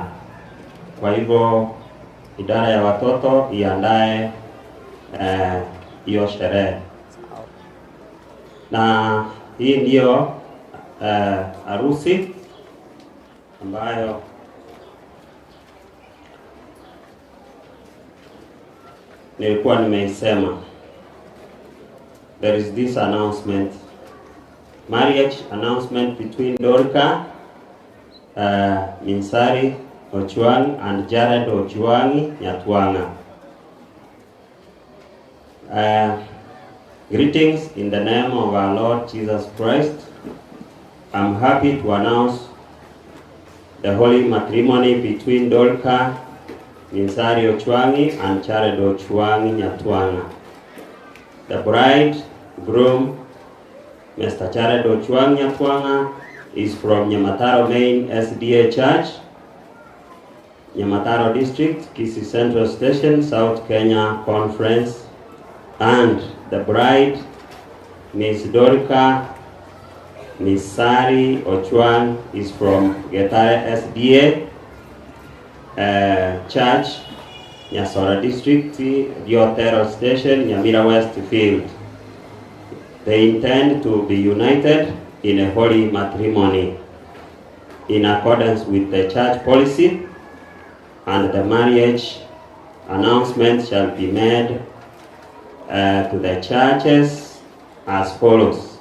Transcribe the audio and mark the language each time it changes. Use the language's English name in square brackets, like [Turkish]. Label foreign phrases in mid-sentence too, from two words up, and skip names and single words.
[Swahili] Kwa hivyo idara ya watoto iandae hiyo sherehe. Na hii ndio harusi ambayo nilikuwa nimeisema. [English] There is this announcement, marriage announcement between Dorka Minsari Ochuang and Jared Ochuangi Nyatwanga. Greetings in the name of our Lord Jesus Christ. I'm happy to announce the holy matrimony between Dorka Minsari Ochuangi and Jared Ochuangi Nyatwanga. The bride, groom, Mr. Jared Ochuangi Nyatwanga, is from Nyamataro Main SDA Church, Nyamataro District, Kisii Central Station, South Kenya Conference, and the bride, Miss Dorka Misari Ochuang, is from Getare SDA Church, Nyasora District, Diotero Station, Nyamira West Field. They intend to be united in a holy matrimony in accordance with the church policy, and the marriage announcement shall be made to the churches as follows.